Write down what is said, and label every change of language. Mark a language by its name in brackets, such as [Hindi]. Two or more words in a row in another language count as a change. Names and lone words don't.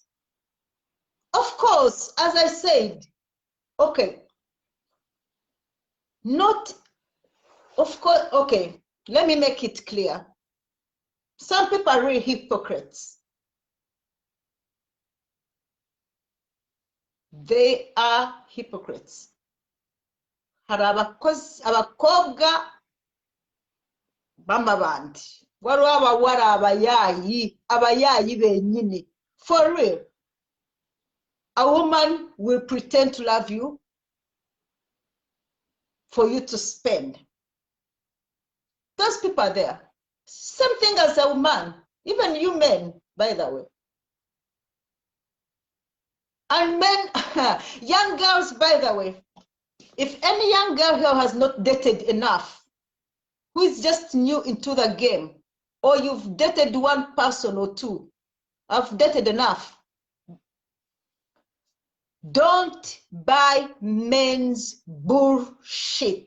[English] Of course, as I said, okay, not, of course, okay, let me make it clear. Some people are really hypocrites. They are hypocrites. [Kinyarwanda] Hari abakobwa b'amabandi, [Ganda] waliwo abawala abayayi benyini. [English] For real, a woman will pretend to love you for you to spend. Those people are there. Same thing as a woman, even you men, by the way. And men, young girls, by the way, if any young girl here has not dated enough, who is just new into the game, or you've dated one person or two, I've dated enough, don't buy men's bullshit.